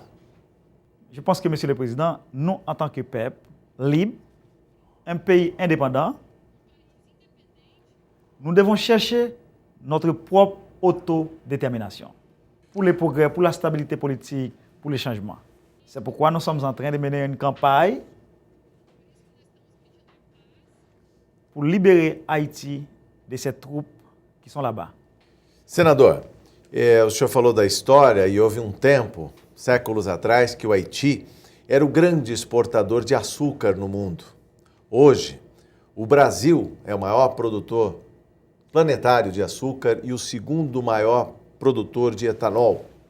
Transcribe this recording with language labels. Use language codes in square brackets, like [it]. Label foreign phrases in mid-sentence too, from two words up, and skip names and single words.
[fr] Je pense que, Monsieur le Président, nous, en tant que peuple libre, un pays indépendant, nous devons chercher notre propre autodétermination pour le progrès, pour la stabilité politique, pour les changements. C'est pourquoi nous sommes en train de mener une campagne pour libérer Haïti de ces troupes que [pt] são lá. Senador, o senhor falou da história e houve um tempo, séculos atrás, que o Haiti era o grande exportador de açúcar no mundo. Hoje, o Brasil é o maior produtor planetário de açúcar e o segundo maior produtor de etanol.